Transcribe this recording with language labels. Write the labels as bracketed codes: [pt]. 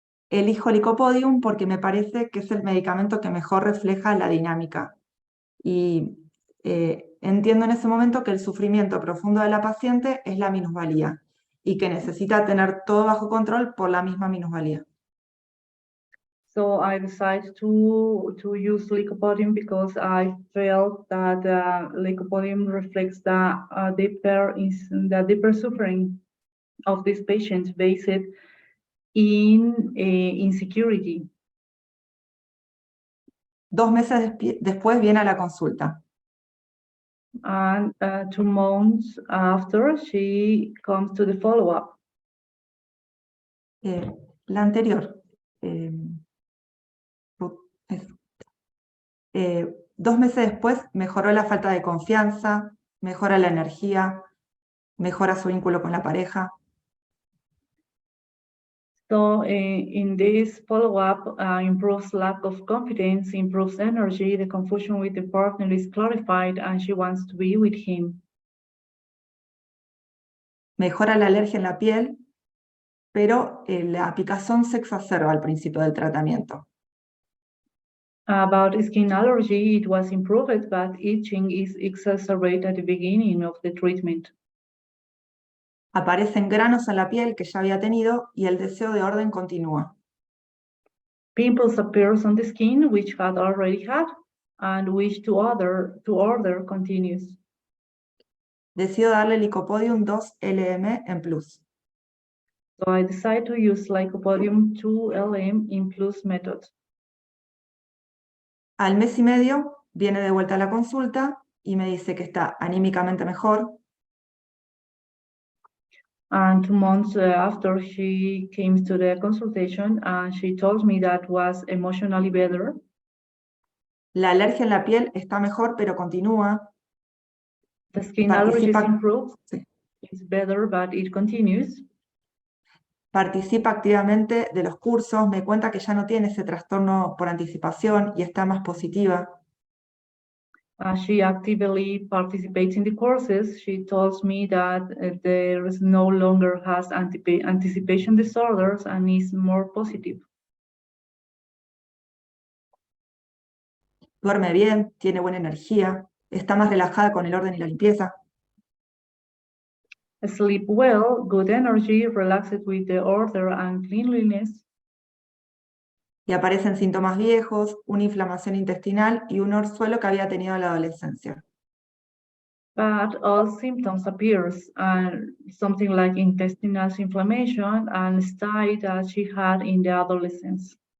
[es] Elijo licopodium porque me parece que es el medicamento que mejor refleja la dinámica. Y entiendo en ese momento que el sufrimiento profundo de la paciente es la minusvalía y que necesita tener todo bajo control por la misma minusvalía. [en] So I decided to use lycopodium because I felt that lycopodium reflects the deeper suffering of this patient based in insecurity. [es] 2 meses después viene a la consulta. [en] And 2 months after, she comes to the follow-up. [es] La anterior. Eso. 2 meses después mejoró la falta de confianza, mejora la energía, mejora su vínculo con la pareja. [en] So in this follow-up, improves lack of confidence, improves energy, the confusion with the partner is clarified, and she wants to be with him. [es] Mejora la alergia en la piel, pero la picazón se exacerba al principio del tratamiento. [en] About skin allergy, it was improved, but itching is exacerbated at the beginning of the treatment. [es] Aparecen granos en la piel que ya había tenido y el deseo de orden continúa. [en] Pimples appears on the skin, which had already had, and wish to order continues. [es] Decido darle Lycopodium 2 LM en plus. [en] So I decide to use Lycopodium 2 LM in plus method. [es] Al mes y medio viene de vuelta a la consulta y me dice que está anímicamente mejor, [en] And 2 months after, she came to the consultation and she told me that was emotionally better. [es] la alergia en la piel está mejor pero continúa, [en] The skin allergies [es] Participa- [en] improved. [es] sí. [en] It's better, but it continues. [es] participa activamente de los cursos, me cuenta que ya no tiene ese trastorno por anticipación y está más positiva. [en] She actively participates in the courses. She tells me that there is no longer has anticipation disorders and is more positive. [es] Duerme bien, tiene buena energía, está más relajada con el orden y la limpieza. [en] Sleep well, good energy, relaxed with the order and cleanliness. [es] Y aparecen síntomas viejos, una inflamación intestinal y un orzuelo que había tenido en la adolescencia. [en] But all symptoms appears, something like intestinal inflammation and stye that she had in the adolescence.